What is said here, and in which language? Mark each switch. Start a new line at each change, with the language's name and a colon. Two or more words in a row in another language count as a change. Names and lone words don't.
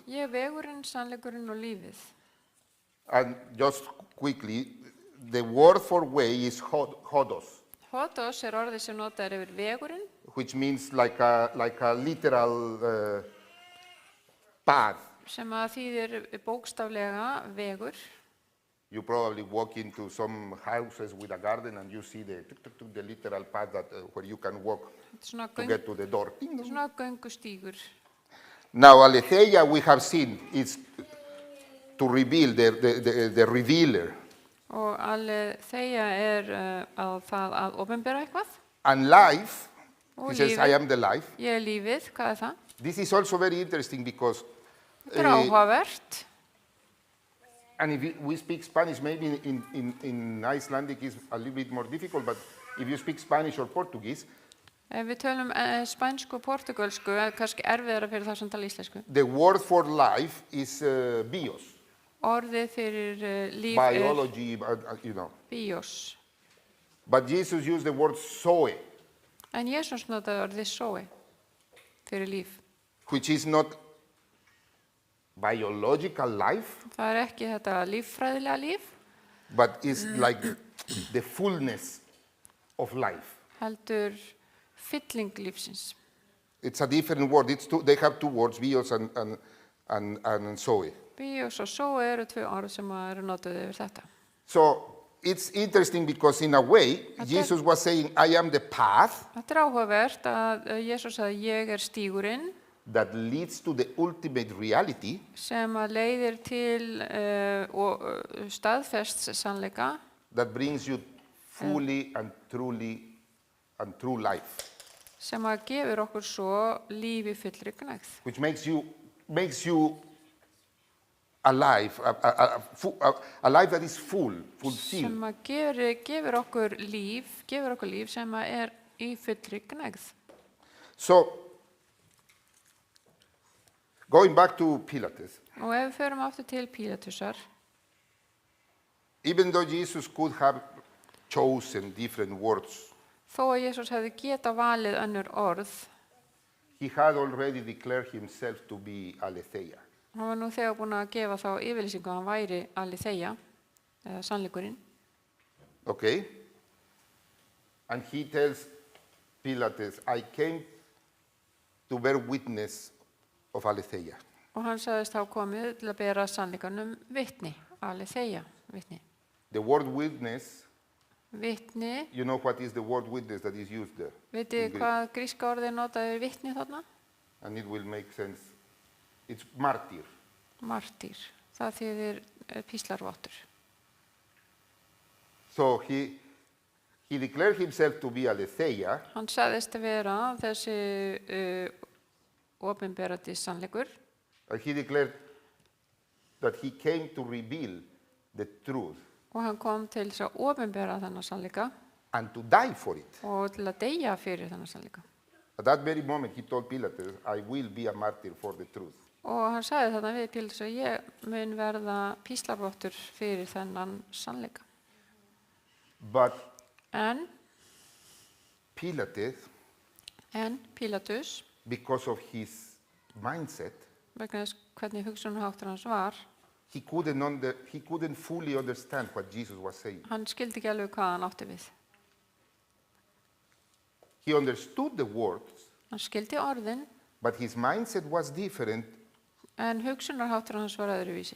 Icelandic: Ég vegurinn, sannleikurinn og lífið.
English: And just quickly, the word for way is hodos,
Icelandic: Hodos orðið sem notað yfir vegurinn,
English: which means like a literal path,
Icelandic: sem að þýðir bókstaflega vegur.
English: You probably walk into some houses with a garden and you see the literal path that, where you can walk
Icelandic: Þetta er svona,
English: to get to the door.
Icelandic: svona göngustígur.
English: Now, aletheia we have seen is to reveal the revealer.
Icelandic: Og aletheia að opinbera eitthvað.
English: And life,
Icelandic: Og
English: he says,
Icelandic: lífið.
English: I am the life.
Icelandic: Ég er lífið, hvað er það?
English: This is also very interesting because,
Icelandic: Þetta er áhugavert.
English: and if we speak Spanish, maybe in Icelandic is a little bit more difficult, but if you speak Spanish or Portuguese,
Icelandic: Ef við tölum spænsku og portugalsku, kannski erfiðara fyrir það sem tala íslensku.
English: the word for life is bios,
Icelandic: Orðið fyrir líf
English: biology, you know.
Icelandic: bios.
English: But Jesus used the word zoe,
Icelandic: En Jesús notaði orðið zoe fyrir líf.
English: which is not biological life,
Icelandic: Það er ekki þetta líffræðilega líf,
English: but is like the fullness of life.
Icelandic: heldur fylling lífsins.
English: It's a different word. They have two words, bios and zoe.
Icelandic: Bios og zoe eru tvö orð sem eru notuð yfir þetta.
English: So it's interesting because in a way, Jesus was saying, I am the path
Icelandic: Þetta er áhugavert að Jesús sagði ég er stígurinn
English: that leads to the ultimate reality,
Icelandic: sem að leiðir til staðfests sannleika
English: that brings you fully and true life,
Icelandic: sem að gefur okkur svo lífi fullri gnægð.
English: which makes you alive, a life that is fulfilled.
Icelandic: Sem að gefur okkur líf sem að er í fullri gnægð.
English: So, going back to Pilates,
Icelandic: Og ef við förum aftur til Pílatusar,
English: even though Jesus could have chosen different words,
Icelandic: þó að Jesús hefði geta valið önnur orð,
English: he had already declared himself to be aletheia.
Icelandic: hann var nú þegar búin að gefa þá yfirlýsingu að hann væri aletheia, eða sannleikurinn.
English: Okay? And he tells Pilates, I came to bear witness of aletheia.
Icelandic: Og hann sagðist þá komið til að bera sannleikanum vitni, aletheia, vitni.
English: The word witness,
Icelandic: Vitni,
English: you know what is the word witness that is used there?
Icelandic: vitið
English: in Greek?
Icelandic: hvað gríska orðið notaði yfir vitni þarna?
English: And it will make sense. It's martyr.
Icelandic: Martýr, það þýðir píslarvottur.
English: So he declared himself to be aletheia,
Icelandic: Hann sagðist að vera þessi opinberandi sannleikur
English: and he declared that he came to reveal the truth
Icelandic: og hann kom til þess að opinbera þennan sannleika
English: and to die for it.
Icelandic: og til að deyja fyrir þennan sannleika.
English: At that very moment, he told Pilates, I will be a martyr for the truth.
Icelandic: Og hann sagði þarna við Pílatus að ég mun verða píslarvottur fyrir þennan sannleika.
English: But
Icelandic: En
English: Pilatus,
Icelandic: Pílatus,
English: because of his mindset,
Icelandic: vegna þess hvernig hugsunarháttur hans var,
English: he couldn't fully understand what Jesus was saying.
Icelandic: hann skildi ekki alveg hvað hann átti við.
English: He understood the words,
Icelandic: Hann skildi orðin,
English: but his mindset was different.
Icelandic: en hugsunarháttur hans var öðruvísi.